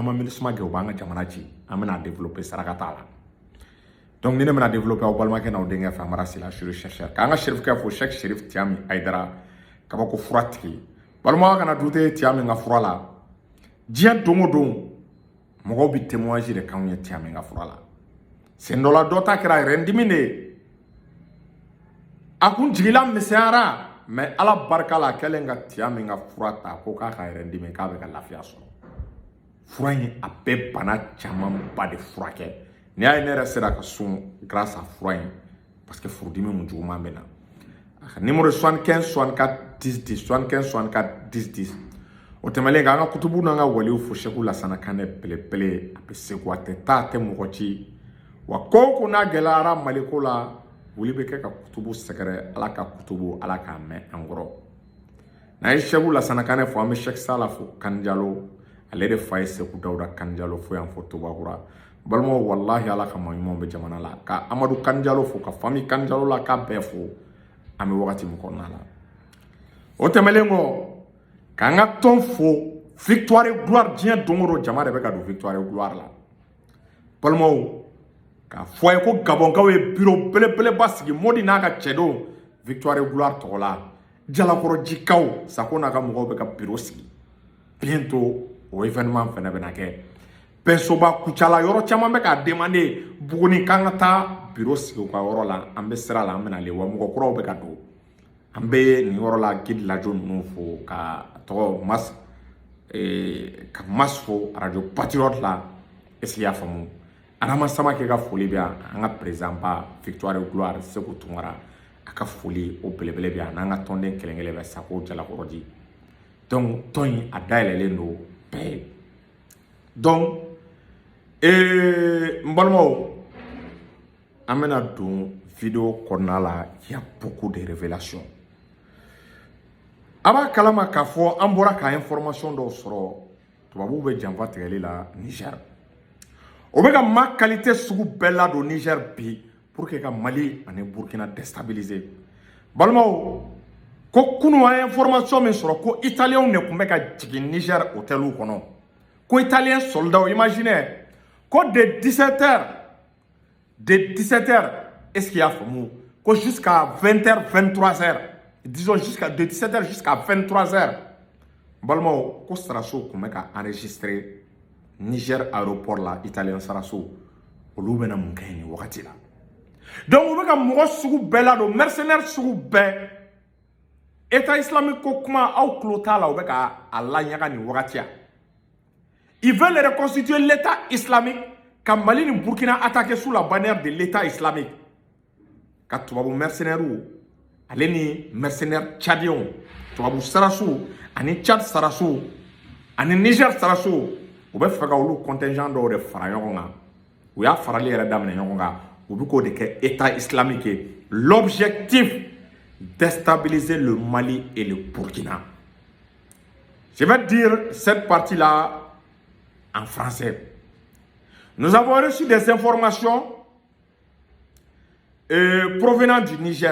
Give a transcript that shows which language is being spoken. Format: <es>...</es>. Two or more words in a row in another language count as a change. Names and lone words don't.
<bm>ma MINUSMA gɛn u b'an ka jamana ci an bɛna développer saraka t'a la donc ni ne bɛna développer aw balimakɛ n'aw denkɛ fɛ Amara Sila Jules Chercheur k'an ka Serifukɛ fo Cheikh Cherif Tiami Aidara kabako fura tigi balimaw kana dute Tiami ka fura la diɲɛ don o don mɔgɔw bi témoignage de k'anw ye Tiami ka fura la sen dɔ la dɔ ta kɛra yɛrɛndimi de ye a kun jigila misɛnyara mais ala barika la kɛlen ka Tiami ka fura ta ko k'a ka yɛrɛndimi k'a bɛ ka lafiya sɔrɔ fura in a bɛɛ bana caman ba de furakɛ ni y'a ye ne yɛrɛ sera ka sun</bm> <fr>grâce à</fr> <bm>fura in</bm> <fr>parce que</fr> <bm>furudimi mun juguman bɛ na a ka numéro 75 64 10 10 75 64 10 10 o tɛmɛlen kan an ka kutubu n'an ka waliw fo Seku Lasana Kanɛ belebele a bɛ Segu a tɛ taa a tɛ mɔgɔ ci wa ko n'a gɛlɛyara Mali ko la wuli bɛ kɛ ka kutubu sɛgɛrɛ ala ka kutubu ala k'a mɛn an kɔrɔ n'an ye Seku Lasana Kanɛ fo an bɛ Cheikh Sala fo Kanijalo ale de fa ye Seku Dawuda Kanijalo fo yan fo Tobakura balimaw wallahi ala ka maɲumanw bɛ jamana la ka Amadu Kanijalo fo ka famille Kanijalo la k'a bɛɛ fo an bɛ wagati min kɔnɔna la o tɛmɛlen kɔ k'an ka tɔn fo</bm> <fr>victoire et gloire</fr> <bm>diɲɛ don o don jama de bɛ ka don</bm> <fr>victoire et gloire</fr> <bm>la balimaw k'a fɔ a ye ko Gabɔnkaw ye bureau belebeleba sigi Modi n'a ka cɛdenw</bm> <fr>victoire et gloire</fr> <bm>tɔgɔ la Jalakɔrɔjikaw Sako n'a ka mɔgɔw bɛ ka bureau sigi bientôt o événement fɛnɛ bɛna kɛ Bɛnsoba Kucala yɔrɔ caman bɛ k'a demander Buguni k'an ka taa bureau sigi u ka yɔrɔ la an bɛ sira la an bɛna le wa mɔgɔ kuraw bɛ ka don an bɛ nin yɔrɔ la Guide Lajo ninnu fo ka tɔgɔ Mas fo radio Patriote la</bm> <fr>est-ce qu'il y'a</fr> <bm>faamu Adama Samake ka foli bɛ yan an ka président ba</bm> <fr>victoire et gloire</fr> <bm>Seku Tunkara a ka foli o belebele bɛ yan n'an ka tɔnden kelen-kelen bɛ Sako Jalakɔrɔji donc tɔn in a dayɛlɛlen don bɛɛ ye donc n balimaw an bɛna don vidéo kɔnɔna la</bm> <fr>il y a beaucoup de révélations</fr> <bm>a b'a kalama k'a fɔ an bɔra ka information dɔw sɔrɔ tubabuw bɛ janfa tigɛli la Niger o bɛ ka ma qualité sugu bɛɛ ladon Niger bi</bm> <fr>pour que</fr> <bm>ka Mali ani Burkina déstabiliser balimaw ko kunu an information min sɔrɔ ko italiens de tun bɛ ka jigin Niger hôteliw kɔnɔ ko</bm> <fr>italien soldats imaginez</fr> <bm>ko de 17h</bm> <fr>est-ce qu'il y a</fr> <bm>faamu ko</bm> <fr>jusqu'à 20h 23h disons de 17h jusqu'à 23h</fr> <bm>balimaw ko Sarasiw tun bɛ ka enregistrer Niger aéroport la italien Sarasiw olu bɛna mun kɛ nin wagati la donc u bɛ ka mɔgɔ sugu bɛɛ ladon mercenaires sugu bɛɛ État islamique ko kuma aw tulo t'a la u bɛ ka a laɲaga nin wagati</bm> <fr>ils veulent reconstituer l'état islamique</fr> <bm>ka Mali ni Burkina attaquer</bm> <fr>sous la bannière de l'état islamique</fr> <bm>ka tubabu mercenaires ale ni</bm> <fr>mercenaires tchadiens</fr> <bm>tubabu Sarasiw ani Tchad Sarasiw ani Niger Sarasiw u bɛ fɛ ka olu contingent dɔw de fara ɲɔgɔn kan u y'a farali yɛrɛ daminɛ ɲɔgɔn kan u bɛ k'o de kɛ état islamique ye</bm> <fr>l'objectif déstabiliser le Mali et le Burkina. Je vais dire cette partie-là en français. Nous avons reçu des informations provenant du Niger.</fr>